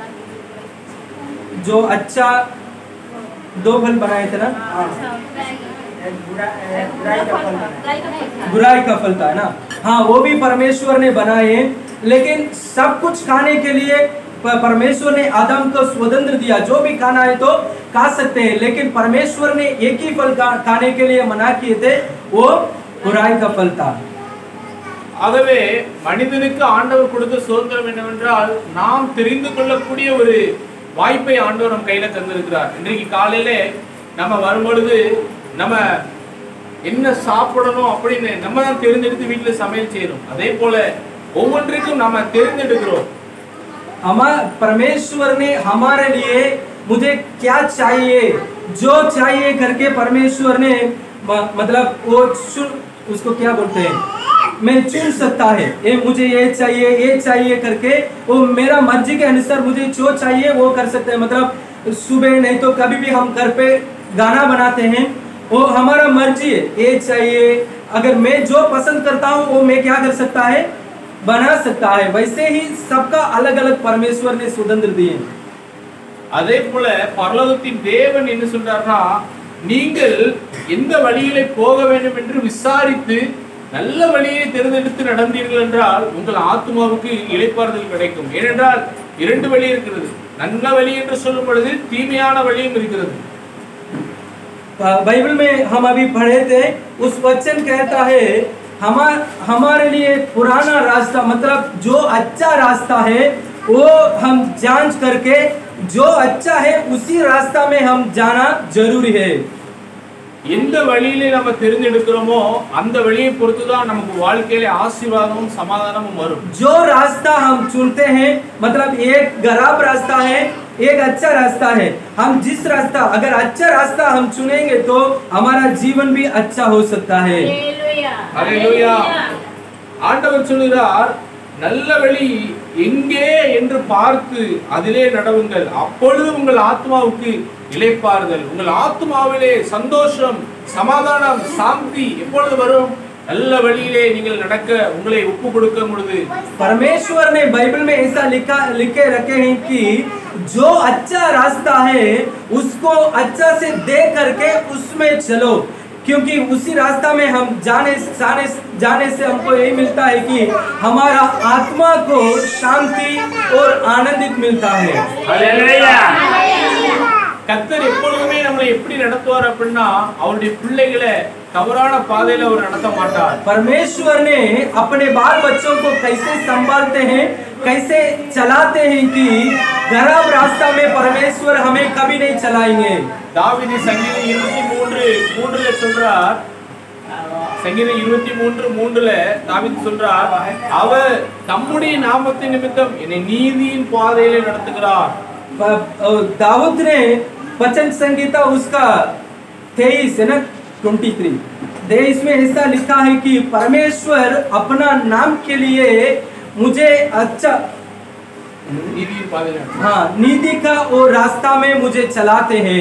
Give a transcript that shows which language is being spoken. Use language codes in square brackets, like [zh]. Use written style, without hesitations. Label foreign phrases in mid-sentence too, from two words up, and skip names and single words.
[hi] जो अच्छा 2 फल बनाए थे ना, बुराई का फल था ना, हाँ वो भी परमेश्वर ने बनाए। लेकिन सब कुछ खाने के लिए परमेश्वर ने आदम को स्वतंत्र दिया। जो भी खाना है तो खा सकते हैं, लेकिन परमेश्वर ने एक ही फल खाने के लिए मना किए थे, वो बुराई का फल था। [ta] ஆகவே மனிதனுக்கு ஆண்டவர் கொடுத்த சுதந்திரம் என்னவென்றால் நாம் தெரிந்து கொள்ளக்கூடிய ஒரு வாய்ப்பை ஆண்டவர் நம் கையில தந்திருக்கிறார். இன்றைக்கு காலையில நம்ம வரும்பொழுது நம்ம என்ன சாப்பிடணும் அப்படின்னு நம்ம தான் தெரிந்தெடுத்து வீட்டில் சமையல் செய்யணும். அதே போல ஒவ்வொன்றிற்கும் நம்ம தெரிந்தெடுக்கிறோம். [hi] परमेश्वर ने हमारे लिए मुझे क्या चाहिए, जो चाहिए करके परमेश्वर ने मतलब वो उसको क्या बोलते हैं, मैं चुन सकता है। ये मुझे ये चाहिए करके वो मेरा मर्जी के अनुसार मुझे जो चाहिए वो कर सकते हैं। मतलब सुबह नहीं तो कभी भी हम घर पे गाना बनाते हैं, वो हमारा मर्जी है, ये चाहिए। अगर मैं जो पसंद करता हूँ वो मैं क्या कर सकता है, बना सकता है। वैसे ही सबका अलग अलग परमेश्वर ने स्वतंत्र दिए। [ta] அதே போல பரலோகத்தின் தேவன் என்ன சொல்றாருன்னா, நீங்கள் எந்த வழியிலே போக வேண்டும் என்று விசாரித்து நல்ல வழியை தேர்ந்தெடுத்து நடந்தீர்கள் என்றால் உங்கள் ஆத்மாவுக்கு இளைப்பாறுதல் கிடைக்கும். ஏனென்றால் 2 வழி இருக்கிறது. நல்ல வழி என்று சொல்லும் பொழுது தீமையான வழியும் இருக்கிறது. [hi] बाइबल में हम अभी पढ़े थे, उस वचन कहता है हमारे लिए पुराना रास्ता, मतलब जो अच्छा रास्ता है वो हम जांच करके जो अच्छा है उसी रास्ता में हम जाना जरूरी है। [ta] எந்த वழியிலே நம்ம தெரிந்தெடுக்கிறோமோ அந்த வழியை பொறுத்து தான் நமக்கு வாழ்க்கையில ஆசீர்வாதமும் சமாதானமும் வரும். [hi] जो रास्ता हम चुनते हैं, मतलब एक खराब रास्ता है, एक अच्छा रास्ता है। हम जिस रास्ता, अगर अच्छा रास्ता हम चुनेंगे तो हमारा जीवन भी अच्छा हो सकता है। हालेलुया। [ta] ஆண்டவர் சொல்கிறார், நல்ல வழி எங்கே என்று பார்த்து அதிலே நடவுங்கள், அப்பொழுது உங்கள் ஆத்மாவுக்கு இளைப்பாறுதல், உங்கள் ஆத்மாவிலே சந்தோஷம், சமாதானம், சாந்தி எப்பொழுது வரும்? நல்ல வழியிலே நீங்கள் நடக்க உங்களை ஒப்பு கொடுக்கும் பொழுது। [hi] परमेश्वर ने बाइबल में ऐसा लिखे रखे हैं कि जो अच्छा रास्ता है उसको अच्छा से देख करके उसमें चलो, क्योंकि उसी रास्ता में हम जाने से हमको यही मिलता है कि हमारा आत्मा को शांति और आनंदित मिलता है। हालेलुया। [ta] கர்த்தர் எப்பொழுதுமே நம்மளை எப்படி நடத்துவார் அப்படின்னா அவருடைய பிள்ளைகளை தவறான பாதையில அவர் நடத்த மாட்டார்। [hi] परमेश्वर ने अपने बाल बच्चों को कैसे संभालते हैं, कैसे चलाते हैं कि खराब रास्ता में परमेश्वर हमें कभी नहीं चलाएंगे। [ta] தாவீது சங்கீதம் 23:3 சொல்றார், சங்கீதம் 23:3 தாவீது சொல்றார், அவர் தம்முடைய நாமத்தின் நிமித்தம் என்னை நீதியின் பாதையிலே நடத்துகிறார். [hi] दाऊद ने वचन संगीता उसका 23 है ना 23 इसमें ऐसा लिखा है कि परमेश्वर अपना नाम के लिए मुझे अच्छा हाँ नीति का वो रास्ता में मुझे चलाते हैं.